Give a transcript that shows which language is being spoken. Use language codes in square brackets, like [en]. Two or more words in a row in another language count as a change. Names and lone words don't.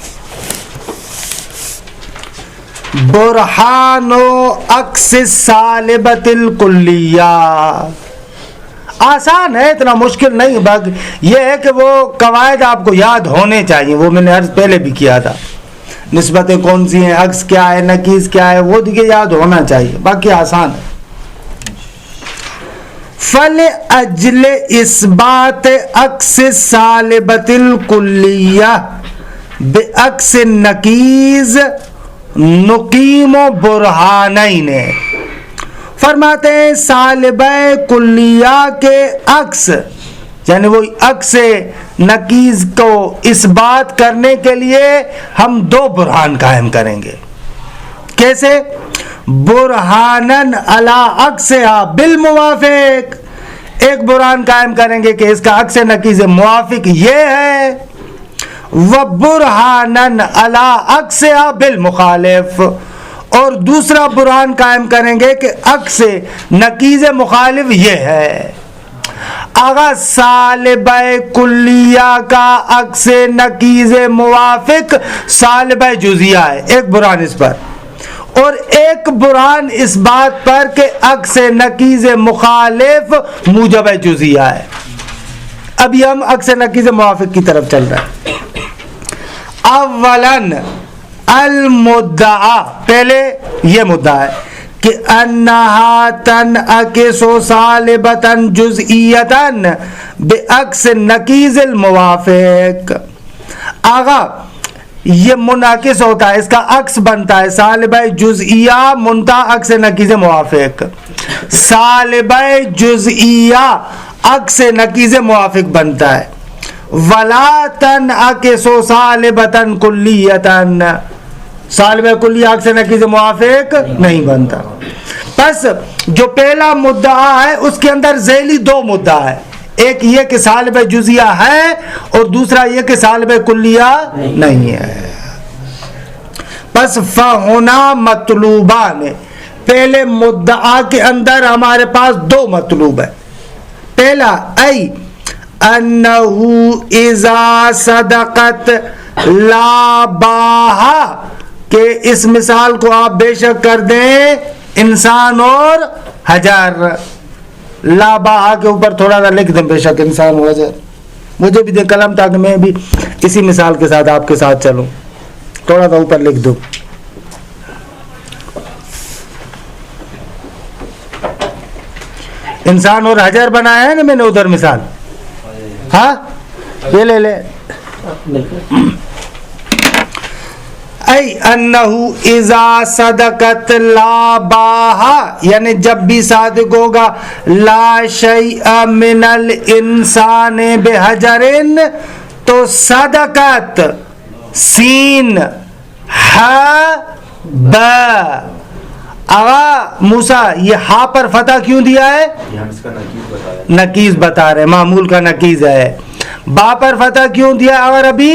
[ar] برہان عکس صالبۃ الکلیہ. [ur] آسان ہے, اتنا مشکل نہیں. باقی یہ ہے کہ وہ قواعد آپ کو یاد ہونے چاہیے, وہ میں نے عرض پہلے بھی کیا تھا. نسبتیں کون سی ہیں, عکس کیا ہے, نقیض کیا ہے, وہ دیکھے یاد ہونا چاہیے. باقی آسان ہے. [ar] فَلِأَجْلِ إِثْبَاتِ عَكْسِ صَالِبَةِ الْكُلِّيَّةِ بِعَكْسِ النَّقِيضِ نُقِيمُ بُرْهَانَيْنِ. [ur] فرماتے ہیں صالبہ کلیہ کے عکس, یعنی وہ عکس نقیض کو اس بات کرنے کے لیے ہم 2 برہان قائم کریں گے. کیسے؟ [ar] برہانن علی عکسہا بالموافق. [ur] ایک برہان قائم کریں گے کہ اس کا عکس نقیض موافق یہ ہے, [ar] وبرہانن علی عکسہا بالمخالف. [ur] اور دوسرا برہان قائم کریں گے کہ عکس نقیض مخالف یہ ہے. آغا صالبہ کلیہ کا عکس نقیض موافق صالبہ جزیہ ہے, ایک برہان اس پر, اور ایک برہان اس بات پر کہ عکس نقیض مخالف موجب جزیہ ہے. ابھی ہم عکس نقیض موافق کی طرف چل رہے ہیں. [ar] اولاً المدعا, [ur] پہلے یہ مدعا ہے کہ [ar] انہا تنعکس صالبۃ جزئیۃ بعکس نقیض الموافق. [ur] آغا یہ منعکس ہوتا ہے, اس کا عکس بنتا ہے صالبہ جزئیہ منتہا عکس نقیض موافق. صالبہ جزئیہ عکس نقیض موافق بنتا ہے. [ar] ولا تنعکس صالبۃ کلیۃ, [ur] صالبہ کلیہ عکس نقیض موافق نہیں بنتا. پس جو پہلا مدعا ہے اس کے اندر ذیلی 2 مدعا ہے, ایک یہ کہ صالبہ جزیہ ہے اور دوسرا یہ کہ صالبہ کلیہ نہیں ہے. پس [ar] فہنا مطلوبان, [ur] پہلے مدعا کے اندر ہمارے پاس 2 مطلوب ہے. [ar] پہلا ای انہو اذا صدقت لا باہا, [ur] کہ اس مثال کو آپ بے شک کر دیں انسان اور حجر. لا باہا کے اوپر تھوڑا سا لکھ دیں بے شک انسان اور حجر. مجھے بھی دیں قلم تاکہ میں بھی اسی مثال کے ساتھ آپ کے ساتھ چلوں. تھوڑا سا اوپر لکھ دو. انسان اور حجر بنایا ہے نا میں نے ادھر مثال. ہاں یہ لے لے. [ar] ای انہو اذا صدقت لا باہا، [ur] یعنی جب بھی صادق ہوگا [ar] لا شیء من الانسان بحجر، تو صدقت سین ہا با. [ur] آغا موسیٰ یہ ہا پر فتح کیوں دیا ہے؟ نکیز بتا رہے، معمول کا نکیز ہے. با پر فتح کیوں دیا آغا ربی؟